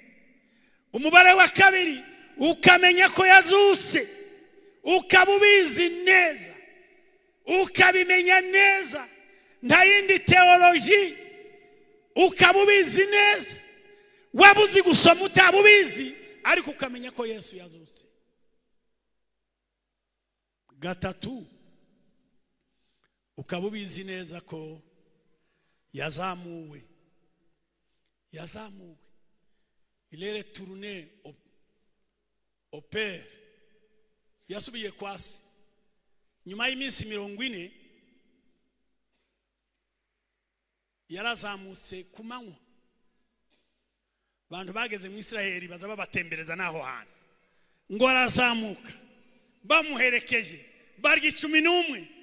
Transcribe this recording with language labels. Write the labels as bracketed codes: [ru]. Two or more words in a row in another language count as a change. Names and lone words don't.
[rw] Umubare wa kabiri, ukamenya ko yazuse, ukaba ubizi neza, ukabimenya neza, nta yindi teoloji, ukaba ubizi neza. Wabuzi gusoma utabubizi, ariko ukamenya ko Yesu yazutse. Gatatu, ukaba ubizi neza ko yazamuwe. [fr] Il est retourné au Père. [rw] Yasubiye kwasi. Nyuma y'iminsi 40 yarazamutse ku manywa. Abantu bageze mu Israeli baza babatembereza naho hantu. Ngo arazamuka, bamuherekeje, barya 11.